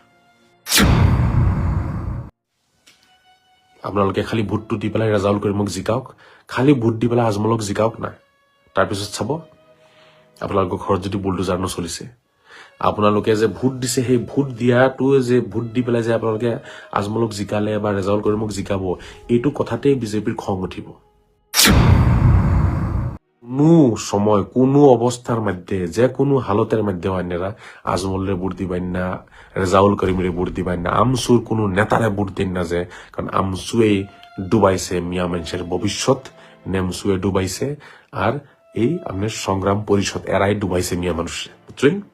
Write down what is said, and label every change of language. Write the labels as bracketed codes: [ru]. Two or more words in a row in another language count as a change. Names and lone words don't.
[as] আপোনালোকে খালি ভোটটো দি পেলাই ৰেজাউল কৰিমক জিকাওক, খালি ভোট দি পেলাই আজমলক জিকাওক না, তাৰপিছত চাব আপোনালোকৰ ঘৰত যদি বুলডোজাৰ নচলিছে। আপোনালোকে যে ভোট দিছে, সেই ভোট দিয়াটো যে ভোট দি পেলাই যে আপোনালোকে আজমলক জিকালে বা ৰেজাউল কৰিমক জিকাব, এইটো কথাতেই বিজেপিৰ খং উঠিব। [bn] কোনো সময় কোনো অৱস্থাৰ মধ্যে যে কোনো হালতের মধ্যে অন্যরা আজমলরে ভোট দিবেন না, রেজাউল করিমরে ভোট দিবেন না, আমচুর কোনো নেতারে ভোট দিন না, যে কারণ আমচুয়ে ডুবাইছে মিয়া মানুষের ভবিষ্যৎ, নেমচুয়ে ডুবাইছে, আর এই আপনার সংগ্রাম পরিষদ এরাই ডুবাইছে মিয়া মানুষে, বুঝছেন।